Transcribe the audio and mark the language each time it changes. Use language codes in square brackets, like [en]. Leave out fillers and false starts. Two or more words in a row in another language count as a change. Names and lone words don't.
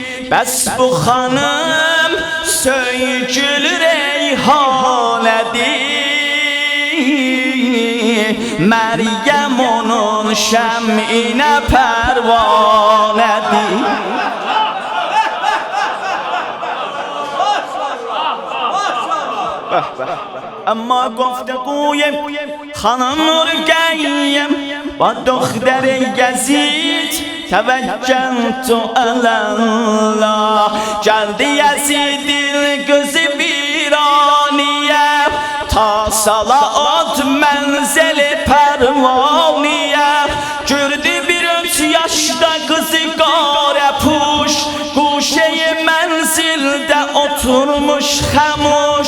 [az] Bes bu hanım söygül reyhanedir, Meryem onun şem'ine pervanedir. [fa] Ama گفتگوی خانم رقیه با دختر یزید [ar] توجهت الی الله. [az] geldi Yezid'in gözü viraniye, ta Salaat menzili pervaniye. Gördü bir 3 yaşta kızı gare puş, guşe-i menzilde oturmuş hamuş.